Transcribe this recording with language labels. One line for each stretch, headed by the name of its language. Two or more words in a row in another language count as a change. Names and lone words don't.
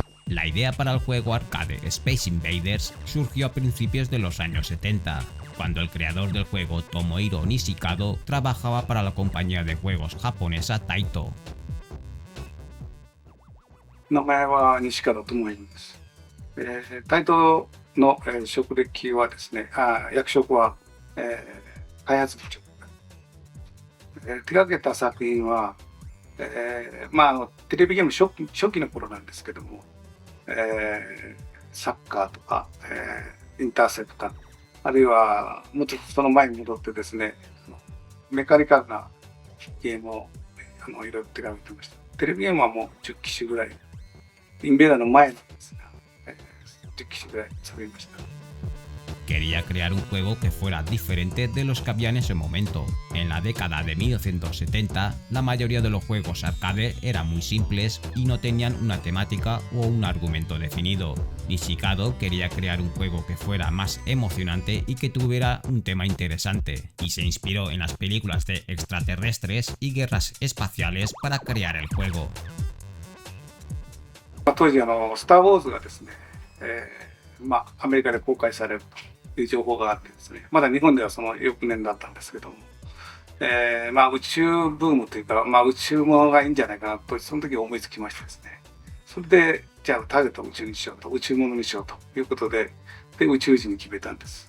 Spanish: La idea para el juego arcade Space Invaders surgió a principios de los años 70, cuando el creador del juego Tomohiro Nishikado trabajaba para la compañía de juegos japonesa Taito.
Japanese: 名前は西門智弘です。タイトの、職歴はですね、役職は、開発部長。手掛けた作品は、テレビゲーム初期の頃なんですけども、サッカーとか、インターセプター、あるいはもっとその前に戻ってですね、メカニカルなゲームをいろいろ手掛けてました。テレビゲームはもう10機種ぐらい、インベーダーの前なんですが、10機種ぐらい作りました。
Spanish: Quería crear un juego que fuera diferente de los que había en ese momento. En la década de 1970, la mayoría de los juegos arcade eran muy simples y no tenían una temática o un argumento definido. Nishikado quería crear un juego que fuera más emocionante y que tuviera un tema interesante, y se inspiró en las películas de extraterrestres y guerras espaciales para crear el juego.
Japanese: 当時スター・ウォーズがですね、アメリカで公開されるという情報があってですね、まだ日本ではその翌年だったんですけども、宇宙ブームというか、宇宙ものがいいんじゃないかなとその時思いつきましてですね、それでじゃあターゲットを宇宙にしようと、宇宙ものにしようということで、宇宙人に決めたんです。